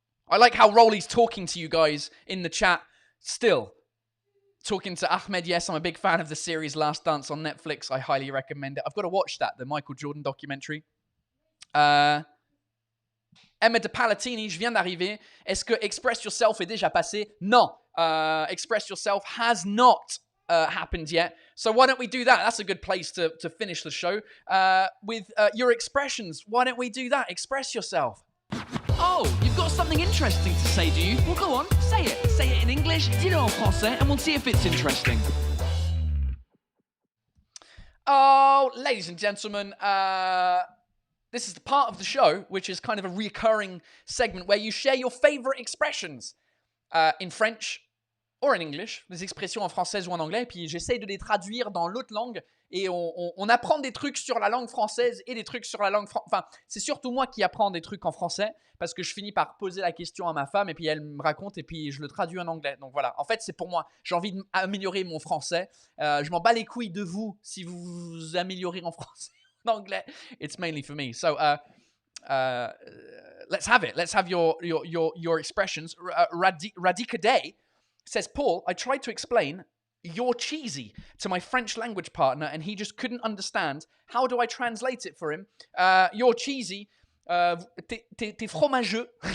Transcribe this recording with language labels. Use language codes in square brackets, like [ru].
[en] I like how Rolly's talking to you guys in the chat still. Talking to Ahmed, yes, I'm a big fan of the series Last Dance on Netflix. I highly recommend it. I've got to watch that, the Michael Jordan documentary. [fr] Emma de Palatini, je viens d'arriver. Est-ce que Express Yourself est déjà passé? Non. [en] Express Yourself has not happened yet. So why don't we do that? That's a good place to finish the show. With your expressions. Why don't we do that? Express yourself. Oh, you've got something interesting to say, do you? Well, go on, say it. Say it in English, [fr] dis-le en français, [en] and we'll see if it's interesting. Oh, ladies and gentlemen, this is the part of the show which is kind of a recurring segment where you share your favorite expressions in French or in English, [fr] des expressions en français ou en anglais, puis j'essaie de les traduire dans l'autre langue et on apprend des trucs sur la langue française et des trucs sur la langue enfin, c'est surtout moi qui apprends des trucs en français parce que je finis par poser la question à ma femme et puis elle me raconte et puis je le traduis en anglais. Donc voilà, en fait, c'est pour moi. J'ai envie d'améliorer mon français. Je m'en bats les couilles de vous si vous vous améliorez en français en anglais. [en] It's mainly for me. So let's have it. Let's have your expressions. Radika Day says, Paul, I tried to explain "you're cheesy" to my French language partner, and he just couldn't understand. How do I translate it for him? You're cheesy. [fr] T'es fromageux.